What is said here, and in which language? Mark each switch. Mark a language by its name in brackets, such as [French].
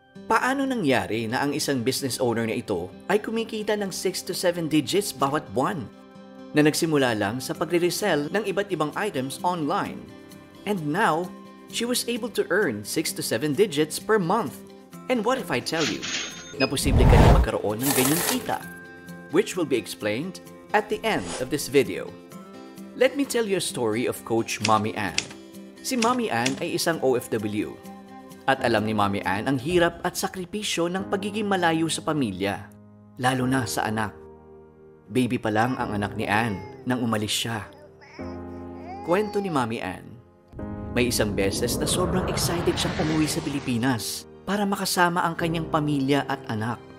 [Filipino] Paano nangyari na ang isang business owner na ito ay kumikita ng 6 to 7 digits bawat buwan na nagsimula lang sa pagre-resell ng iba't ibang items online? [English] And now, she was able to earn 6 to 7 digits per month. And what if I tell you [Filipino] na posible ka na magkaroon ng ganyang kita? [English] Which will be explained at the end of this video. Let me tell you a story of Coach Mommy Ann. [Filipino] Si Mommy Ann ay isang OFW. At alam ni Mommy Ann ang hirap at sakripisyo ng pagiging malayo sa pamilya, lalo na sa anak. Baby pa lang ang anak ni Ann nang umalis siya. Kwento ni Mommy Ann, may isang beses na sobrang excited siyang umuwi sa Pilipinas para makasama ang kanyang pamilya at anak.